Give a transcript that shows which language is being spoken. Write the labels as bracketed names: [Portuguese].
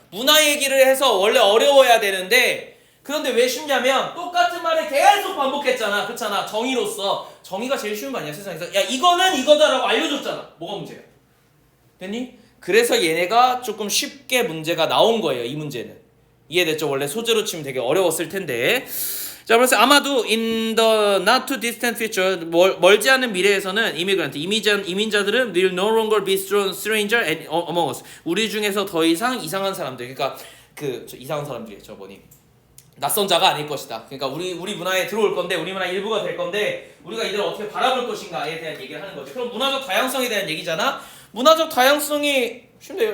[Korean] 문화 얘기를 해서 원래 어려워야 되는데 그런데 왜 쉽냐면 똑같은 말을 계속 반복했잖아. 그렇잖아. 정의로서. 정의가 제일 쉬운 거 아니야 세상에서. 야, 이거는 이거다라고 알려줬잖아. 뭐가 문제야? 됐니? 그래서 얘네가 조금 쉽게 문제가 나온 거예요. 이 문제는. 이해됐죠? 원래 소재로 치면 되게 어려웠을 텐데. 자, 그래서 아마도 [English] in the not too distant future [Korean] 멀지 않은 미래에서는 이민자들은 [English] will no longer be stranger among us. [Korean] 우리 중에서 더 이상 이상한 사람들. 그러니까 이상한 사람들이 저번이 낯선 자가 아닐 것이다. 그러니까 우리 문화에 들어올 건데 우리 문화 일부가 될 건데 우리가 이들을 어떻게 바라볼 것인가에 대한 얘기를 하는 거죠. 그럼 문화적 다양성에 대한 얘기잖아. 문화적 다양성이 쉽네요.